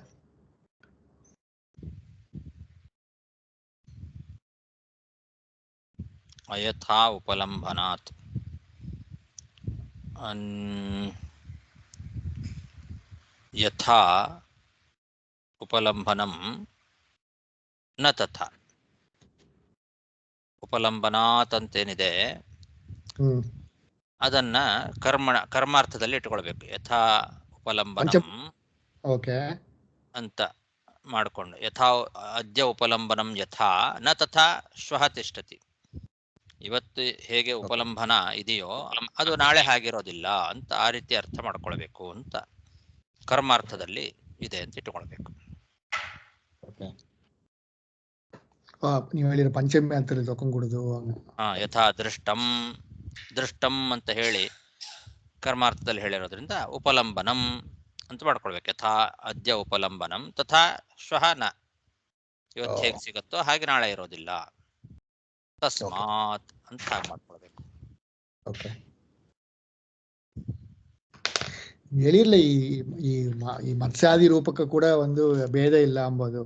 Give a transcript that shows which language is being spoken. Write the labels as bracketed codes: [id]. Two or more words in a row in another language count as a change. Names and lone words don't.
[sa] ಅಯಥಾ ಉಪಲಂಬನಾತ್ ಯಥಾ ಉಪಲಂಬನಂ ನ ತಥಾ. [kn] ಉಪಲಂಬನಾತ್ ಅಂತೇನಿದೆ ಅದನ್ನ ಕರ್ಮಾರ್ಥದಲ್ಲಿ ಇಟ್ಕೊಳ್ಬೇಕು. [sa] ಯಥಾ ಉಪಲಂಬನಂ [kn] ಓಕೆ ಅಂತ ಮಾಡಿಕೊಂಡು [sa] ಯಥಾ ಅದ್ಯ ಉಪಲಂಬನಂ ಯಥಾ ನ ತಥಾ ಶ್ವಃ ತಿಷ್ಠತಿ. [kn] ಇವತ್ತು ಹೇಗೆ ಉಪಲಂಬನ ಇದೆಯೋ ಅದು ನಾಳೆ ಹಾಗಿರೋದಿಲ್ಲ ಅಂತ ಆ ರೀತಿ ಅರ್ಥ ಮಾಡ್ಕೊಳ್ಬೇಕು ಅಂತ ಕರ್ಮಾರ್ಥದಲ್ಲಿ ಇದೆ ಅಂತ ಇಟ್ಕೊಳ್ಬೇಕು. ನೀವು ಹೇಳಿರೋ ಪಂಚಮಿ ಅಂತ ತಕೊಂಡ್ಬಿಡುದು. [sa] ಯಥಾ ದೃಷ್ಟಂ [kn] ಅಂತ ಹೇಳಿ ಕರ್ಮಾರ್ಥದಲ್ಲಿ ಹೇಳಿರೋದ್ರಿಂದ ಉಪಲಂಬನಂ ಅಂತ ಮಾಡ್ಕೊಳ್ಬೇಕು. [sa] ಯಥಾ ಅದ್ಯ ಉಪಲಂಬನಂ ತಥಾ ಶ್ವಃ ನ, [kn] ಇವತ್ತು ಹೇಗೆ ಸಿಗುತ್ತೋ ಹಾಗೆ ನಾಳೆ ಇರೋದಿಲ್ಲ. ತಸ್ಮಾತ್ ಅಂತ ಹಾಗೆ ಮಾಡ್ಕೊಳ್ಬೇಕು. ಓಕೆ, ಹೇಳಿರ್ಲ ಈ ಮತ್ಸ್ಯಾದಿ ರೂಪಕ್ಕೆ ಕೂಡ ಒಂದು ಭೇದ ಇಲ್ಲ ಅಂಬೋದು.